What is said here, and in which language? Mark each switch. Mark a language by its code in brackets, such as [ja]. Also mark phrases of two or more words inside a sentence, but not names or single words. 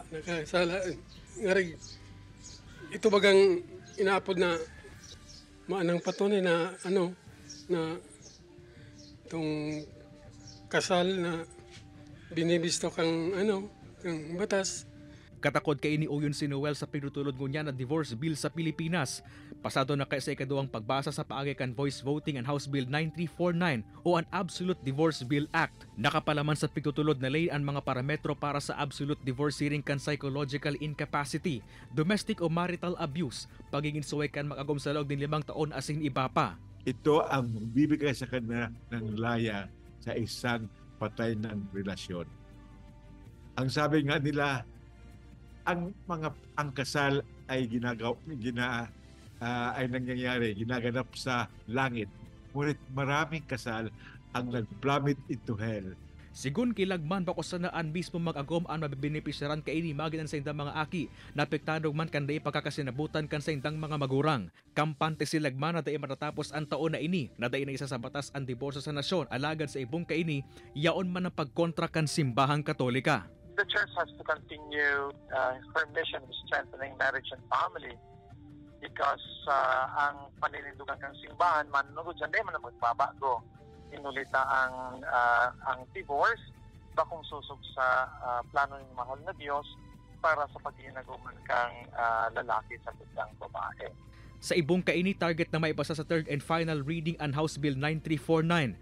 [bik] Ngarig, ito bagang inaapod na maanang patunay na na itong kasal na binibisto kang kang batas. Katakod kay iniuyon si Noel sa pinutulod ngunya na divorce bill sa Pilipinas. Pasado na kay sa ikaduwang pagbasa sa paagi kan [en] voice voting [bik] and House Bill 9349 o an Absolute Divorce Bill Act. Nakapalaman sa pinutulod na lay ang mga parametro para sa [en] absolute divorce hearing [bik] kan [en] psychological incapacity, [bik] domestic o marital abuse, pagiging suway kan mag-agom sa loob din 5 taon asing iba pa. [tl] Ito ang bibigay sa kanya ng laya sa isang patay ng relasyon. Ang sabi nga nila, ang kasal ay nangyayari, ginaganap sa langit. Ngunit maraming kasal ang nag- [en] plummet into hell. [bik] Sigun kilagman bako sanaan mismo mag-agom ang mabibenepisyaran kaini maginan sa indang mga aki, napektado man kanday pagkakasinabutan kan sa indang mga magurang. Kampante silagman na dahi matatapos ang taon na ini, na dahi na isa sa batas ang diborsyo sa nasyon, alagad sa ibong kaini, yaon man ang pagkontra kan simbahang Katolika. [en] The church has to continue her mission of strengthening marriage and family because [bik] ang paninindugan ng simbahan manunugod dyan, di man na magbabago. Inulita ang divorce bakong susog sa plano ng mahal na Diyos para sa pag-iinaguman kang lalaki sa tutang babae. Sa ibong kaini, target na maipasa sa [en] third and final reading [bik] ang House Bill 9349.